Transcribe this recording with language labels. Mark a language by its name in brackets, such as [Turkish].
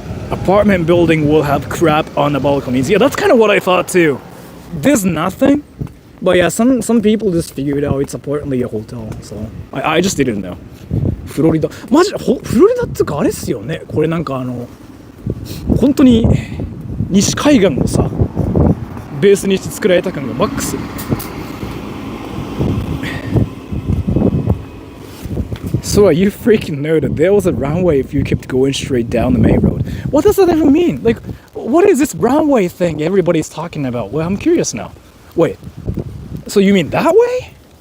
[English] Apartment building will have crap on the balconies. Yeah, that's kind of what I thought too. There's nothing, but yeah, some people just figured out it's apparently a hotel. So I just didn't know. [Japanese] フロリダ、マジフロリダってかあれっすよね。これなんか本当に西海岸をさベースにして作られた感がマックス。 [English] So you freaking know that there was a runway if you kept going straight down the main road. What does that even mean? Like, what is this runway thing everybody's talking about? Well, I'm curious now. Wait, so you mean that way?